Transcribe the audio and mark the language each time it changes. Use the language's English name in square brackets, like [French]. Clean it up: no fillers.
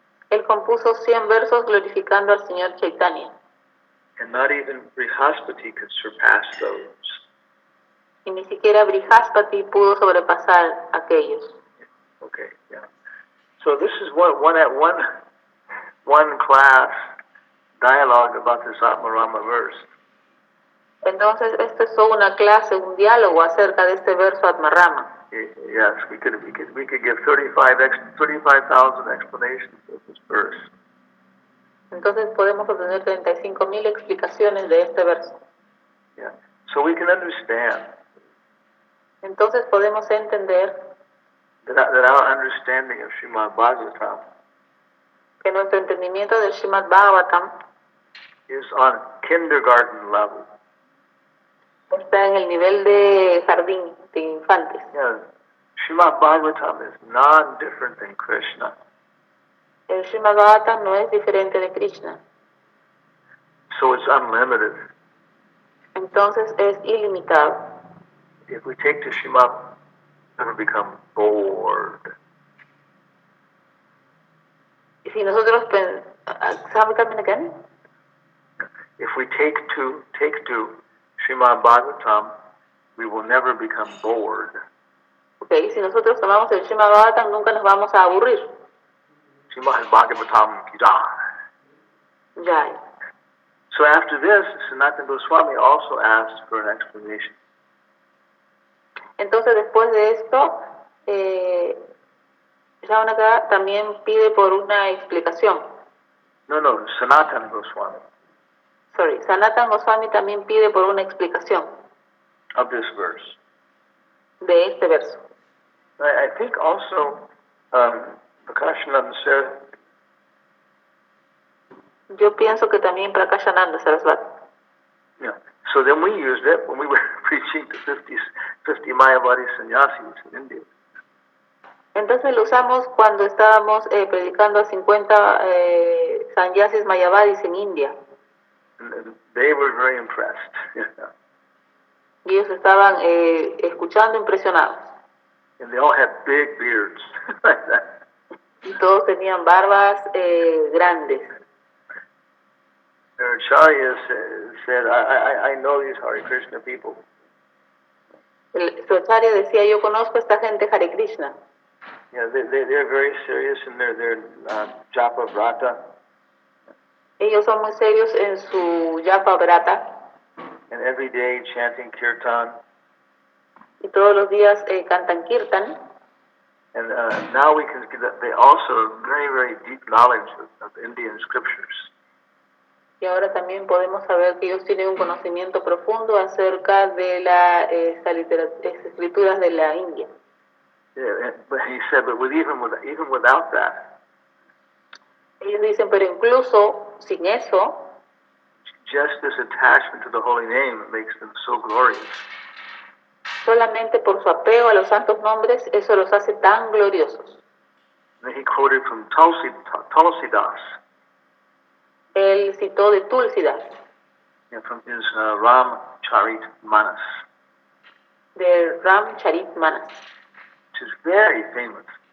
[Spanish] Él compuso 100 versos glorificando al Señor Chaitanya. [English] And not even Brihaspati could surpass those. [Spanish] Y ni siquiera Brihaspati pudo sobrepasar aquellos. [English] Okay, yeah. So this is one class dialogue about this Atmarama verse. [Spanish] Entonces, esto es solo una clase, un diálogo acerca de este verso Atmarama. [English] Yes, we could give 35,000 explanations of this verse. [Spanish] Entonces podemos obtener 35,000 explicaciones de este verso. [English] Yeah. So we can understand. [Spanish] Entonces podemos entender [English] that our understanding of Srimad Bhagaatam [Spanish] que nuestro entendimiento del Srimad Bhagaatam [English] is on kindergarten level. [Spanish] Está en el nivel de jardín, de infantes. [English] Yeah. Srimad Bhagaatam is non-different than Krishna. [Spanish] El Srimad Bhagaatam no es diferente de Krishna. [English] So it's unlimited. [Spanish] Entonces es ilimitado. [English] If we take to Srimad, we become bored. [Spanish] Y si nosotros [English] again? If we take to Srimad Bhagaatam, we will never become bored. [Spanish] Okay, si nosotros tomamos el Srimad Bhagaatam, nunca nos vamos a aburrir. [Hindi] Srimad Bhagavatam ki jai. Jai. [English] So after this, Sanatana Goswami also asked for an explanation. [Spanish] Entonces después de esto, Jaunaka también pide por una explicación. [English] No, Sanatana Goswami. Sorry, [Spanish] Sanatana Goswami también pide por una explicación. [English] Of this verse. [Spanish] De este verso. [English] I think also Prakashananda Saraswati. [Spanish] Yo pienso que también Prakashananda Saraswati. [English] Yeah. So then we used it when we were preaching to 50 Mayavadi sannyasis in India. [Spanish] Entonces lo usamos cuando estábamos predicando a 50 sannyasis mayavadis en India. [English] And they were very impressed. [Spanish] Y ellos estaban escuchando impresionados. [English] And they all had big beards like that. [Spanish] Y todos tenían barbas grandes. [English] Very Acharya said, I know these Hare Krishna people. [Spanish] Su acharya decía, yo conozco a esta gente Hare Krishna. [English] Yeah, they're very serious in their japa vrata. [Spanish] Ellos son muy serios en su japa vrata. [English] And every day chanting kirtan. [Spanish] Y todos los días cantan kirtan. [English] And now we can see that they also have very, very deep knowledge of Indian scriptures. [Spanish] Y ahora también podemos saber que ellos tienen un conocimiento profundo acerca de las escrituras de la India. [English] Yeah, but he said, but even without that, [Spanish] ellos dicen, pero incluso sin eso, [English] just this attachment to the holy name makes them so glorious. [Spanish] Solamente por su apego a los santos nombres, eso los hace tan gloriosos. [English] And he quoted from Tulsidas. [Spanish] Él citó de Tulsidas. [English] Yeah, from his Ram Charit Manas. [Spanish] De Ram Charit Manas. [English] Which is very famous.